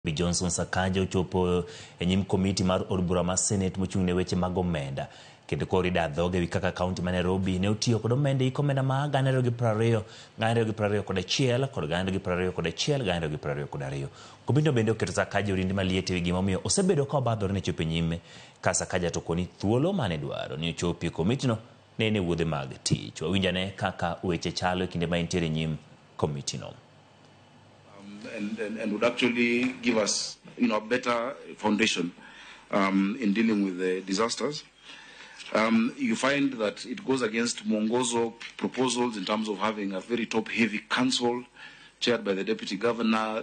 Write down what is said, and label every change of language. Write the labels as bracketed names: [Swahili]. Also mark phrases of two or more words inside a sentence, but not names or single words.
[Luo (Kenya and Tanzania)] Johnson Sakaja ochopo nyim komiti mar od bura mar Senate mochung'ne weche mag omenda kendo koro ida dhoge wi kaka kaonti ma Nairobi ne otiyo kod omenda iko omenda ma 220 kod achiel kod 220 komiti bende oketo Sakaja orindi maliet e wi gimomiyo osebedo ka obadhore ne chopo nyime ka Sakaja to koni thuolo mane dwaro ni ochopi komiti no ne wuodhe mag tich. Wawinjane kaka weche chalo kinde ma intiere nyim komiti no. [English] And would actually give us, a better foundation in dealing with the disasters. You find that it goes against Mwongozo proposals in terms of having a very top-heavy council chaired by the deputy governor.